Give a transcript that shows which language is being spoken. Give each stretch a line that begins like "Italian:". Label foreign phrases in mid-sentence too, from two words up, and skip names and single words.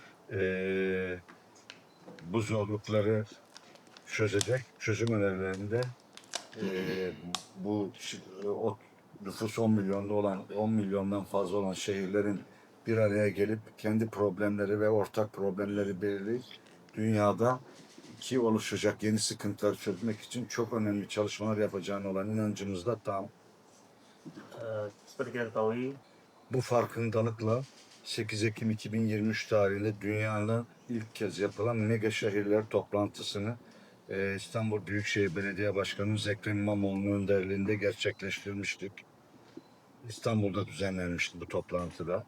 Turkish: bu zorlukları çözecek çözüm önerilerinde bu o nüfus 10 milyonda olan 10 milyondan fazla olan şehirlerin bir araya gelip kendi problemleri ve ortak problemleri belirleyip dünyada ki oluşacak yeni sıkıntıları çözmek için çok önemli çalışmalar yapacağına olan inancımız da tam.
Indonesian: Seperti kita ketahui,
Turkish: Bu farkındalıkla 8 Ekim 2023 tarihinde dünyanın ilk kez yapılan mega şehirler toplantısını İstanbul Büyükşehir Belediye Başkanı Ekrem İmamoğlu'nun önderliğinde gerçekleştirmiştik. İstanbul'da düzenlenmişti bu toplantıda.